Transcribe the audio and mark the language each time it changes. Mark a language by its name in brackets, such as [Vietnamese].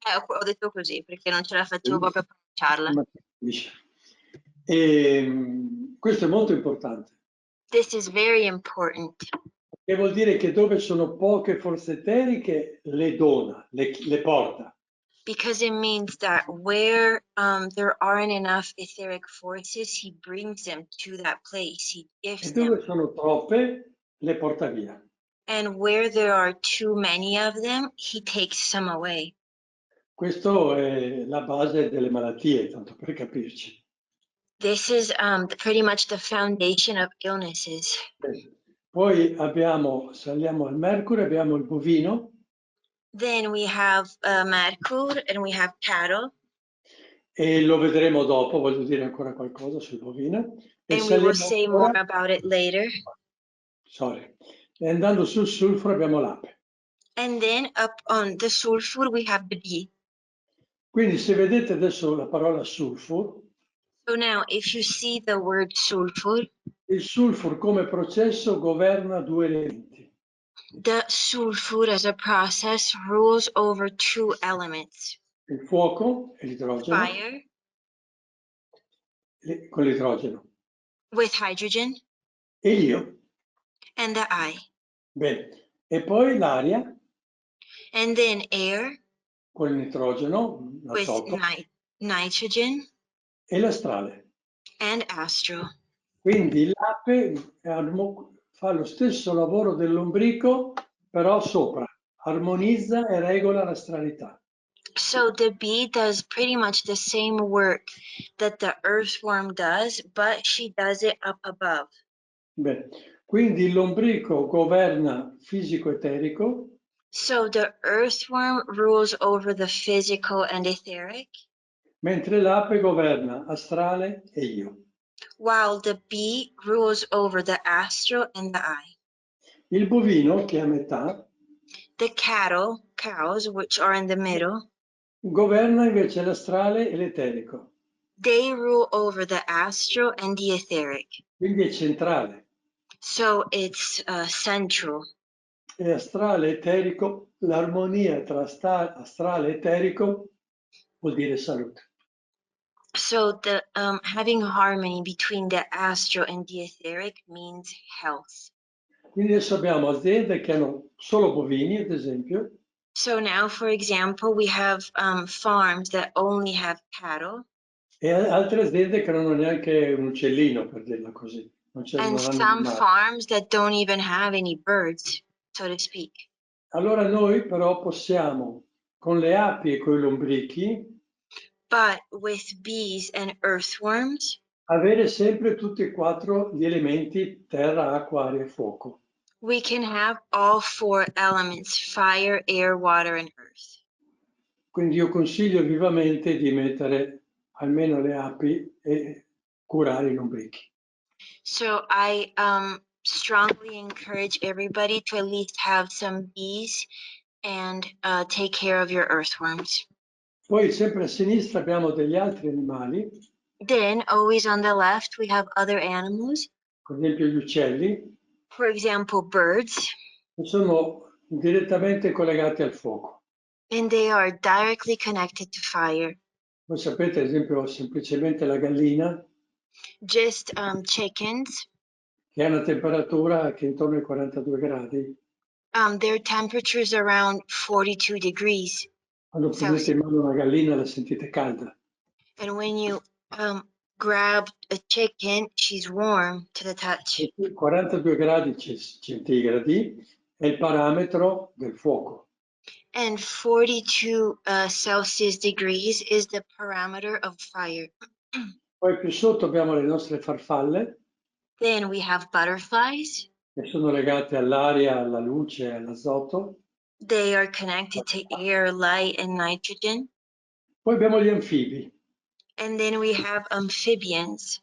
[Italian] Ho detto così perché non ce la facevo proprio a pronunciarla. Questo è molto importante. [English] This is very important. [Italian] Che vuol dire che dove sono poche forze eteriche le dona, le porta. [English] Because it means that where there aren't enough etheric forces, he brings them to that place. He gives [Italian] E dove [English] them. [Italian] sono troppe le porta via. [English] And where there are too many of them, he takes some away. [Italian] Questo è la base delle malattie, tanto per capirci. [English] This is pretty much the foundation of illnesses. [Italian] Poi saliamo al mercurio, abbiamo il bovino. [English] Then we have Mercur and we have cattle. [Italian] E lo vedremo dopo, voglio dire ancora qualcosa sul bovino. E [English] And we will say more about it later. Sorry. [Italian] E andando sul sulfuro abbiamo l'ape. [English] And then up on the sulfur we have the bee. [Italian] Quindi se vedete adesso la parola sulfur. [English] So now if you see the word sulfur. [Italian] Il sulfur come processo governa due elementi. [English] The sulfur as a process rules over two elements. [Italian] Il fuoco e l'idrogeno. [English] Fire. [Italian] Con l'idrogeno. [English] With hydrogen. [Italian] E io. [English] And the I. [Italian] Bene. E poi l'aria. [English] And then air. [Italian] Con il nitrogeno. [English] With nitrogen. [Italian] E l'astrale. [English] And astral. [Italian] Quindi l'ape fa lo stesso lavoro del lombrico, però sopra. Armonizza e regola l'astralità. [English] So the bee does pretty much the same work that the earthworm does, but she does it up above. [Italian] Bene. Quindi il lombrico governa fisico-eterico. [English] So the earthworm rules over the physical and etheric. [Italian] Mentre l'ape governa astrale e io. [English] While the bee rules over the astral and the I. [Italian] Il bovino, che è a metà. [English] The cows, which are in the middle. [Italian] Governa invece l'astrale e l'eterico. [English] They rule over the astral and the etheric. [Italian] Quindi è centrale. [English] So it's central. [Italian] E astrale eterico, l'armonia tra astrale e eterico vuol dire salute. [English] So the having harmony between the astral and the etheric means health. [Italian] Quindi adesso abbiamo aziende che hanno solo bovini, ad esempio. [English] So now, for example, we have farms that only have cattle. [Italian] E altre aziende che non hanno neanche un uccellino, per dirla così. [English] And some farms that don't even have any birds, so to speak. [Italian] Allora noi però possiamo, con le api e con i lombrichi, [English] but with bees and earthworms, [Italian] avere sempre tutti e quattro gli elementi terra, acqua, aria e fuoco. [English] We can have all four elements, fire, air, water, and earth. [Italian] Quindi io consiglio vivamente di mettere almeno le api e curare i lombrichi. [English] So I strongly encourage everybody to at least have some bees and take care of your earthworms. [Italian] Poi sempre a sinistra abbiamo degli altri animali, [English] Then always on the left, we have other animals. [Italian] per esempio gli uccelli, [English] For example, birds, [Italian] che sono direttamente collegati al fuoco. [English] and they are directly connected to fire. [Italian] Voi sapete, ad esempio, semplicemente la gallina, [English] Just chickens, [Italian] che ha una temperatura che è intorno ai 42 gradi. [English] their temperature is around 42 degrees. [Italian] Quando prendete in mano una gallina la sentite calda. [English] And when you grab a chicken, she's warm to the touch. [Italian] 42 gradi centigradi è il parametro del fuoco. [English] And 42 Celsius degrees is the parameter of fire. [Italian] Poi più sotto abbiamo le nostre farfalle, [English] Then we have butterflies. [Italian] che sono legate all'aria, alla luce, all'azoto. [English] They are connected to air, light, and nitrogen. [Italian] Poi abbiamo gli anfibi. [English] And then we have amphibians.